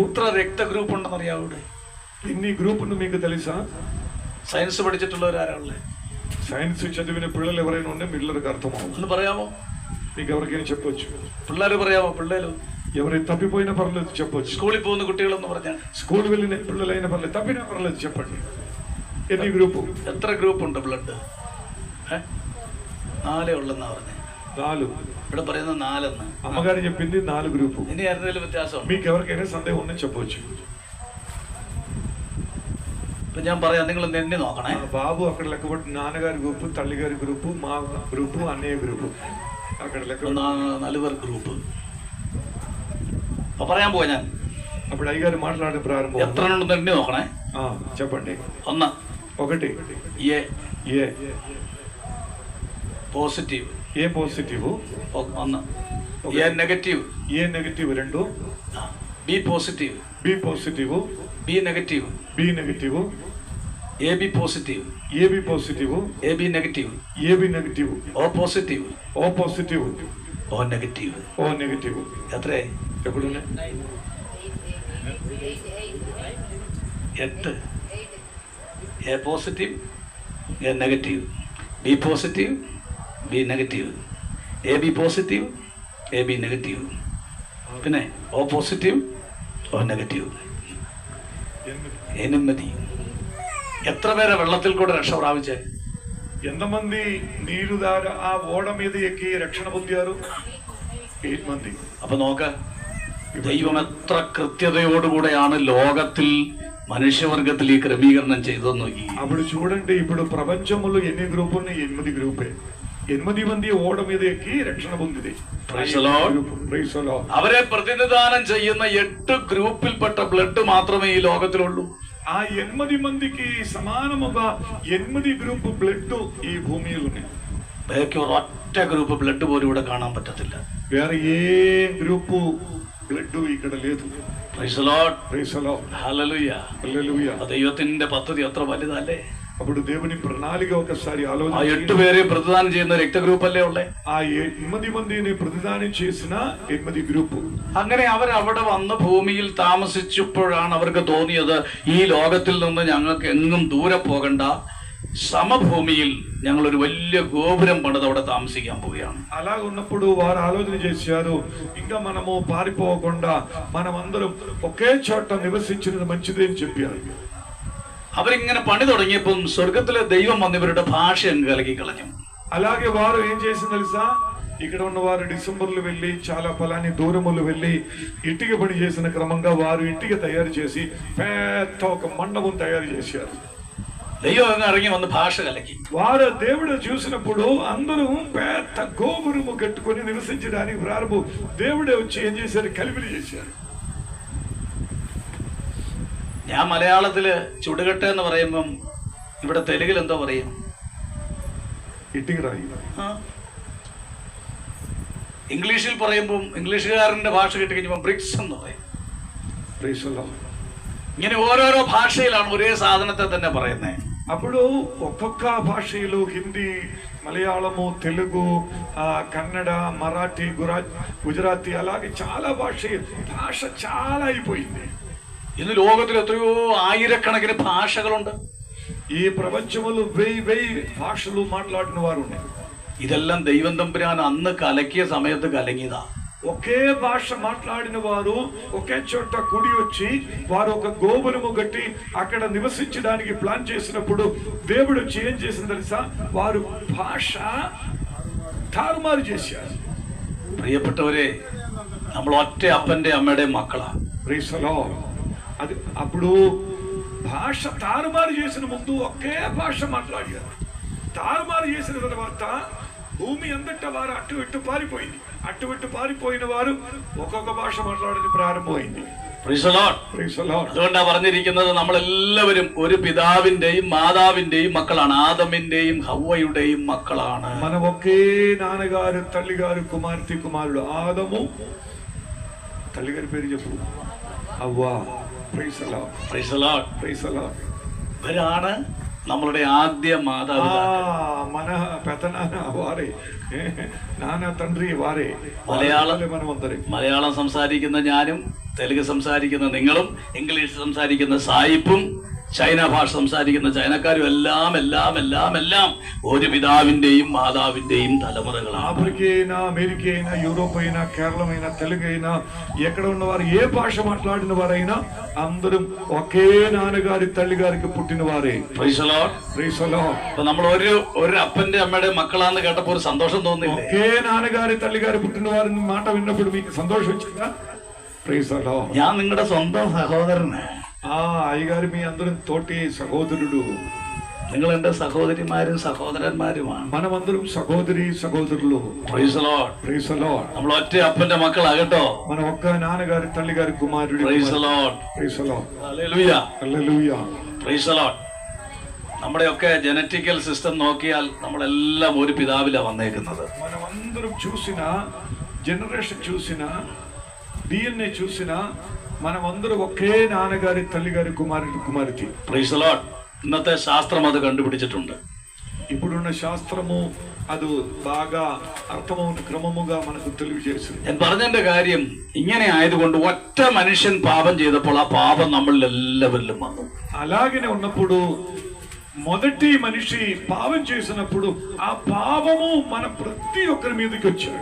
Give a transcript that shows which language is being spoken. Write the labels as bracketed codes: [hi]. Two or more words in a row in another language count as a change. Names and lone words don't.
[ml] എത്ര രക്ത ഗ്രൂപ്പ് ഉണ്ടെന്നറിയാമോ? ഇവിടെ [te] ఎన్ని గ్రూపులు మీకు తెలుసా? [ml] സയൻസ് പഠിച്ചിട്ടുള്ളവരാരാ ഉള്ളത്? [te] సైన్స్ చదివిన పిల్లలు ఎవరైనా ఉంటే పిల్లలకు అర్థమవుతుంది. [ml] ഒന്ന് പറയാമോ? [te] మీకు ఎవరికైనా చెప్పొచ్చు. [ml] പിള്ളേര് പറയാമോ? പിള്ളേര് [te] ఎవరి తప్పిపోయినా పర్లేదు చెప్పొచ్చు. [ml] స్కూളിൽ പോകുന്ന కుട്ടികളെന്ന് പറഞ്ഞാൽ [te] స్కూల్ వెళ్ళిన పిల్లలైనా పర్లేదు, తప్పినా పర్లేదు చెప్పండి. ఎన్ని గ్రూపు? [ml] എത്ര ഗ്രൂപ്പ് ഉണ്ട് ബ്ലഡ്? 4 ഉള്ളെന്നാ പറഞ്ഞേ. 4. ഇവിടെ പറയുന്നത് 4. [te] అమ్మగారు చెప్పింది 4 గ్రూపు. [ml] ഇനി ആരെങ്കിലും വ്യത്യാസം? [te] మీకు ఎవరికైనా సందేహం ఉందని చెప్పవచ్చు. [ml] ഇപ്പൊ ഞാൻ പറയാം, നിങ്ങൾ എണ്ണി നോക്കണേ. [te] బాబు అక్కడ లెక్కబట్టి నాన్నగారి గ్రూపు, తల్లిగారి గ్రూపు, మా గ్రూపు, అన్నయ్య గ్రూపు, అక్కడ లెక్క [ml] 4 പേർ ഗ്രൂപ്പ്. അപ്പൊ പറയാൻ പോവാ ഞാൻ. [te] అప్పుడు అయ్యగారు మాట్లాడిన ప్రారంభం. [ml] എത്ര ഉണ്ടെന്ന് എണ്ണി നോക്കണേ. [te] చెప్పండి. 1. 1 [en] A positive. A positive 1. A negative. A negative 2. B positive. B positive. B negative. B negative. AB positive. AB positive. AB negative. AB negative. O positive. O positive. O negative. O negative. [ml] എത്രേ? [te] ఎప్పుడునే 8. [en] A positive, A negative. B positive, B negative. AB positive, AB negative. പിന്നെ O positive, O negative. 8. [ml] എത്ര പേരെ വെള്ളത്തിൽ കൂടെ രക്ഷ പ്രാപിച്ചേ? [te] ఎంతమంది నీరు ద్వారా ఆ ఓడ మీద ఎక్కి రక్షణ పొందారు? 8 మంది. [ml] അപ്പൊ നോക്ക്, ദൈവം എത്ര കൃത്യതയോടുകൂടെയാണ് ലോകത്തിൽ మనుష్యవర్గത്തിൽ [te] ఈ క్రమీకరణం [ml] ചെയ്തെന്ന് നോക്കി. [te] అప్పుడు చూడండి, ఇప్పుడు ప్రపంచంలో ఎన్ని గ్రూపులు ఉన్నాయి? 8 గ్రూపే. 8 మంది ఓడ మీద ఎక్కి రక్షణ పొందింది. [ml] അവരെ പ്രതിനിധാനം ചെയ്യുന്ന 8 ഗ്രൂപ്പിൽപ്പെട്ട ബ്ലഡ് മാത്രമേ ഈ ലോകത്തിലുള്ളൂ. [te] ఆ 8 మందికి సమానముగా 8 గ్రూపు బ్లడ్ ఈ భూమిలో ఉన్నాయి. [ml] ബാക്കി ഒരൊറ്റ ഗ്രൂപ്പ് ബ്ലഡ് പോലും ഇവിടെ കാണാൻ പറ്റത്തില്ല. [te] వేరే ఏ గ్రూపు బ్లడ్ ఇక్కడ లేదు. [en] Praise the Lord. Praise the Lord. ഹല്ലേലൂയ. హల్లెలూయా. [ml] ദൈവത്തിന്റെ പദ്ധതി എത്ര വലുതല്ലേ. [te] అప్పుడు దేవుని ప్రణాళిక ఒకసారి ఆ ఆలోచన. [ml] 8 പേരെ പ്രതിദാനം ചെയ്യുന്ന രക്തഗ്രൂപ്പ് അല്ലേ ഉള്ളേ? [te] ఆ 8 మందిని പ്രതിദാനം చేసిన 8 ഗ്രൂപ്പ്. [ml] അങ്ങനെ അവർ അവിടെ വന്ന് ഭൂമിയിൽ താമസിച്ചപ്പോഴാണ് അവർക്ക് തോന്നിയത്, ഈ ലോകത്തിൽ നിന്ന് ഞങ്ങൾക്ക് എങ്ങും ദൂരെ പോകണ്ട, സമഭൂമിയിൽ ഞങ്ങൾ ഒരു വലിയ ഗോപുരം പണിത് അവിടെ താമസിക്കാൻ പോവുകയാണ്. [te] అలా ఉన్నప్పుడు వారు ఆలోచన చేశారు, ఇంకా మనము పారిపోకుండా మనమందరం ఒకే చోట నివసించినది మంచిది అని చెప్పారు. [ml] അവരിങ്ങനെ പണി തുടങ്ങിയപ്പം സ്വർഗത്തിലെ ദൈവം വന്ന് ഇവരുടെ ഭാഷ അങ്ങ് കലക്കി കളഞ്ഞു. [te] అలాగే వారు ఏం చేసింది తెలుసా? ఇక్కడ ఉన్న వారు డిసెంబర్లో వెళ్ళి చాలా ఫలాని దూరములు వెళ్ళి ఇటుక పని చేసిన క్రమంగా వారు ఇటుక తయారు చేసి పెద్ద ఒక మండపం తయారు చేశారు. [ml] ദൈവം അങ്ങ് ഇറങ്ങി വന്ന് ഭാഷ കലക്കി. [te] వారు దేవుడు చూసినప్పుడు అందరూ పెద్ద గోపురము కట్టుకొని నివసించడానికి ప్రారంభం. దేవుడే వచ్చి ఏం చేశారు? కలిపిలి చేశారు. [ml] ഞാൻ മലയാളത്തില് ചുടുകട്ട എന്ന് പറയുമ്പം ഇവിടെ തെലുങ്കിൽ എന്തോ പറയും? [te] ఇటుక రాయి. [ml] ഇംഗ്ലീഷിൽ പറയുമ്പം ഇംഗ്ലീഷുകാരന്റെ ഭാഷ കിട്ടിക്കഴിഞ്ഞപ്പോൾ ബ്രിക്സ് എന്ന് പറയും. ഇങ്ങനെ ഓരോരോ ഭാഷയിലാണ് ഒരേ സാധനത്തെ തന്നെ പറയുന്നത്. [te] అప్పుడు ఒక్కొక్క భాషలో హిందీ, మలయాళము, తెలుగు, కన్నడ, మరాఠీ, గుజరాతీ అలాగే చాలా భాష చాలా అయిపోయింది. [ml] ഇന്ന് ലോകത്തിൽ എത്രയോ ആയിരക്കണക്കിന് ഭാഷകളുണ്ട്. [te] ഈ പ്രപഞ്ചമുలు 1000 భాషలు మాట్లాడిన వారు ఉన్నారు. [ml] ഇതെല്ലാം ദൈവം തമ്പുരാൻ അന്ന് കലക്കിയ സമയത്ത് കലങ്ങിയതാ. [te] ఒకే భాష మాట్లాడిన వారు ఒకే చోట కూడి వచ్చి వారు ఒక గోపురము కట్టి అక్కడ నివసించడానికి ప్లాన్ చేసినప్పుడు దేవుడు వచ్చి ఏం చేసింది తెలుసా? వారు భాష తారుమారు చేశారు. [ml] പ്രിയപ്പെട്ടവരെ, നമ്മൾ ഒറ്റ അപ്പന്റെ അമ്മയുടെ മക്കളാ. [te] అది అప్పుడు భాష తారుమారు చేసిన ముందు ఒకే భాష మాట్లాడారు. తారుమారు చేసిన తర్వాత భూమి అంతటా వారు అటు ఇటు పారిపోయింది. అటు ఇటు పారిపోయిన వారు ఒక్కొక్క భాష మాట్లాడేది ప్రారంభమైంది. [ml] അതുകൊണ്ടാ പറഞ്ഞിരിക്കുന്നത്, നമ്മളെല്ലാവരും ഒരു പിതാവിന്റെയും മാതാവിന്റെയും മക്കളാണ്, ആദമിന്റെയും ഹവ്വയുടെയും മക്കളാണ്. [te] మనం ఒకే నాన్నగారు, తల్లిగారు, కుమార్తె, కుమారుడు. ఆదము, తల్లిగారి పేరు చెప్పు, హవ్వా. [ml] ഇവരാണ് നമ്മളുടെ ആദ്യ മാതാപിതാക്കൾ. [te] మన పెదనాన్న వారే, నాన్న తండ్రి వారే. [ml] മലയാളം സംസാരിക്കുന്ന ഞാനും, തെലുങ്ക് സംസാരിക്കുന്ന നിങ്ങളും, ഇംഗ്ലീഷ് സംസാരിക്കുന്ന സായിപ്പും ചൈന ഭാഷ സംസാരിക്കുന്ന ചൈനക്കാരും എല്ലാം എല്ലാം എല്ലാം എല്ലാം ഒരു പിതാവിന്റെയും മാതാവിന്റെയും తలమురകളാണ്. [te] ఆఫ్రికా అయినా, అమెరికా అయినా, యూరోప్ అయినా, కేరళం అయినా, తెలుగు అయినా, ఎక్కడ ఉన్నవారు ఏ భాష మాట్లాడిన వారైనా అందరూ ఒకే నాన్నగారి తల్లి గారికి పుట్టిన వారే. [en] Praise the Lord. Praise the Lord. [ml] അപ്പൊ നമ്മൾ ഒരു അപ്പന്റെ അമ്മയുടെ മക്കളാന്ന് കേട്ടപ്പോ ഒരു സന്തോഷം തോന്നില്ലേ? [te] ఒకే నాన్నగారి తల్లి గారి పుట్టిన వారిని మాట విన్నప్పుడు మీకు సంతోషం వచ్చిందా? [en] Praise the Lord. [ml] ഞാൻ നിങ്ങളുടെ സ്വന്തം സഹോദരന്. [te] అయ్యగారు మీ అందరం తోటి సహోదరుడు. [ml] നിങ്ങൾ എന്റെ സഹോദരിമാരും സഹോദരന്മാരുമാണ്. [te] మనమందరం సహోదరి సహోదరులు. [en] Praise the Lord. Praise the Lord. [ml] നമ്മൾ ഒറ്റ അപ്പന്റെ മക്കളാകട്ടോ. [te] మనం ఒక్క నాన్నగారి తల్లి గారి కుమారుడు. [en] Praise the Lord. Praise the Lord. Hallelujah. Hallelujah. Praise the Lord. [ml] നമ്മുടെയൊക്കെ [en] genetical system [ml] നോക്കിയാൽ നമ്മളെല്ലാം ഒരു പിതാവിലാണ് വന്നേക്കുന്നത്. [te] మనమందరం చూసిన జనరేషన్ చూసిన DNA చూసిన మనమందరం ఒకే నాన్నగారి తల్లి గారి కుమారుడు కుమార్తె. [en] Praise the Lord. [ml] ഇന്നത്തെ ശാസ്ത്രം അത് കണ്ടുപിടിച്ചിട്ടുണ്ട്. [te] ఇప్పుడున్న శాస్త్రము అది బాగా అర్థమవున క్రమముగా మనకు తెలియజేసింది. [ml] ഞാൻ പറഞ്ഞതിന്റെ കാര്യം ഇങ്ങനെ ആയതുകൊണ്ട് ഒറ്റ മനുഷ്യൻ പാപം ചെയ്തപ്പോൾ ആ പാപം നമ്മളിൽ എല്ലാവരിലും വന്നു. [te] అలాగనే ఉన్నప్పుడు మొదటి మనిషి పాపం చేసినప్పుడు ఆ పాపము మన ప్రతి ఒక్కరి మీదకి వచ్చాడు.